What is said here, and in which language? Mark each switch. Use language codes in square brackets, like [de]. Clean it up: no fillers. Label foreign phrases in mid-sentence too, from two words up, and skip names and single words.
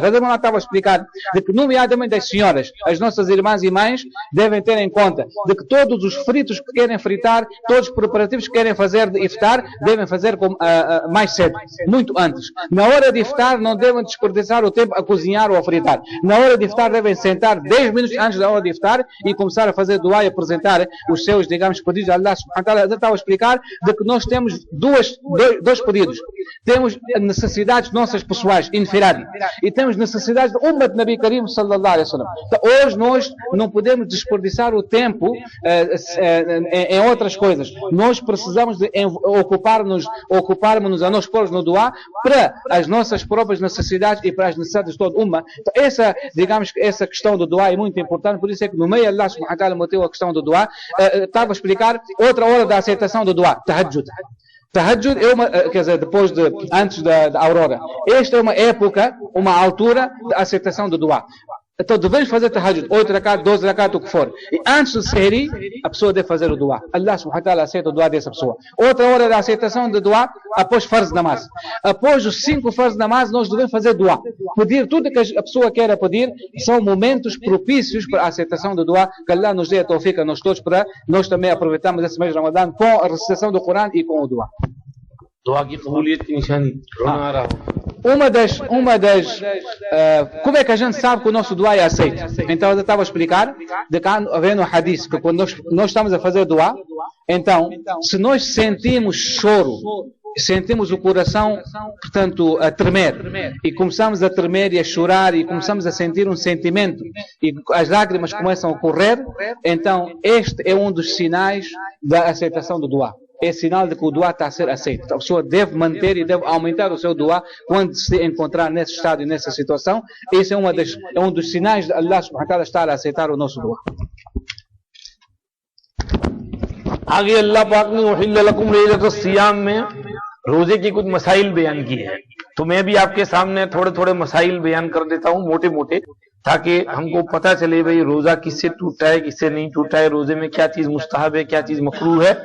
[pt] Eu estava a explicar de que, nomeadamente as senhoras, as nossas irmãs e mães, devem ter em conta de que todos os fritos que querem fritar, todos os preparativos que querem fazer de iftar, devem fazer mais cedo, muito antes. Na hora de iftar, não devem desperdiçar o tempo a cozinhar ou a fritar. Na hora de iftar, devem sentar 10 minutos antes da hora de iftar e começar a fazer dua e apresentar os seus, digamos, pedidos a [ar] الله سبحانه وتعالى. [pt] Eu estava a explicar de que nós temos dois pedidos. Temos necessidades nossas pessoais, infiradi, e temos necessidades de Ummat Nabi Karim [ar] صلى الله عليه وسلم. [pt] Então, hoje nós não podemos desperdiçar o tempo em outras coisas. Nós precisamos de ocuparmos a nós próprios no dua para as nossas próprias necessidades e para as necessidades de todo Ummah. Então, essa questão do dua é muito importante, por isso é que no meio [ar] الله سبحانه وتعالى [pt] meteu a questão do dua. Estava a explicar outra hora da aceitação do dua, tahajjud. Tahajjud é uma, quer dizer, antes da aurora. Esta é uma época, uma altura de aceitação do dua. Então devemos fazer tahajjud, 8 rakat, 12 rakat, o que for. E antes do sehri, a pessoa deve fazer o dua. [ar] الله سبحانه وتعالى [pt] aceita o dua dessa pessoa. Outra hora da aceitação do dua, após [ur] فرض نماز. [pt] Após os 5 [ur] فرض نماز, [pt] nós devemos fazer dua. Pedir tudo que a pessoa queira pedir, são momentos propícios para a aceitação do dua, que Allah nos dê a tawfiq a nós todos, para nós também aproveitarmos esse mês de Ramadã com a recitação do Corão e com o dua. [ur] دعا کی قبولیت کی نشانی رونا آ رہا ہو [pt] como é que a gente sabe que o nosso dua é aceito? Então eu estava a explicar, de que havendo um hadith, que quando nós estamos a fazer dua, então, se nós sentimos choro, sentimos o coração, portanto, a tremer, e começamos a tremer e a chorar, e começamos a sentir um sentimento, e as lágrimas começam a correr, então este é um dos sinais da aceitação do dua. É sinal de que o dua está a ser aceito. A pessoa deve manter e deve aumentar o seu dua quando se encontrar nesse estado e nessa situação. Esse é um dos sinais de [ar] الله سبحانه وتعالى [pt] estar a aceitar o nosso dua. [ur] آگے اللہ پاک نے [ar] أحل لكم ليلة الصيام [ur] میں روزے کی کچھ مسائل بیان کی ہے، تو میں بھی آپ کے سامنے تھوڑے تھوڑے مسائل بیان کر دیتا ہوں موٹے موٹے، تاکہ ہم کو پتا چلے بھائی روزہ کس سے ٹوٹا ہے کس سے نہیں ٹوٹا ہے، روزے میں کیا چیز مستحب ہے کیا چیز مکروہ ہے.